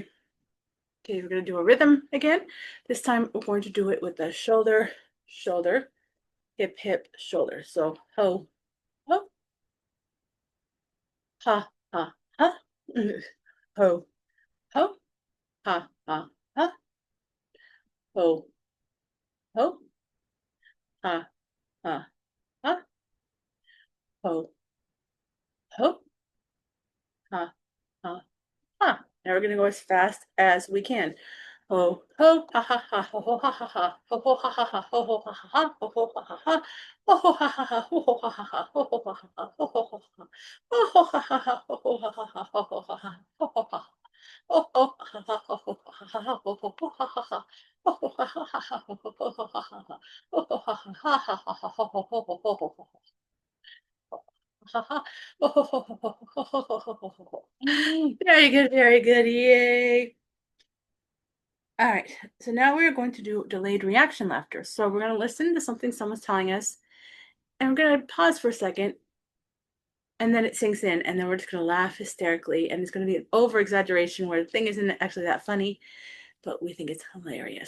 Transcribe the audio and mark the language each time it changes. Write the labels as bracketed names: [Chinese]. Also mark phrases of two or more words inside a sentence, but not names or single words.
[English] Okay, we're going to do a rhythm again. This time we're going to do it with the shoulder, shoulder, hip, hip, shoulder. So ho, ho, ha, ha, ha. Ho, ho, ha, ha, ha. Ho, ho, ha, ha, ha. Ho, ho, ha, ha, ha. Now we're gonna go as fast as we can. Ho, ho, ha, ha, ha, ho, ho, ha, ha, ha, ho, ho, ha, ha, ha, ho, ho, ha, ha, ha, ho, ho, ha, ha, ha, ho, ho, ha, ha, ha, ho, ho, ha, ha, ha, ho, ho, ha, ha, ha, ho, ho, ha, ha, ho, ho, ha, ha, ha, ho, ho, ha, ha, ha, ho, ho, ha, ha, ho, ho, ha. Oh, oh, ha, ha, ha, ho, ha, ha, ha, ho, ho, ho, ha, ha, ha. Ho, ho, ha, ha, ha, ha, ho, ho, ho, ho, ha, ha, ha. Ho, ho, ha, ha, ha, ha, ha, ha, ho, ho, ho, ho, ho, ho, ho. Ha, ha. Ho, ho, ho, ho, ho, ho, ho, ho, ho, ho, ho, ho. Very good, very good. Yay. All right, so now we're going to do delayed reaction laughter. So we're going to listen to something someone's telling us, and we're going to pause for a second, and then it sinks in, and then we're just going to laugh hysterically, and it's going to be an over exaggeration where the thing isn't actually that funny, but we think it's hilarious.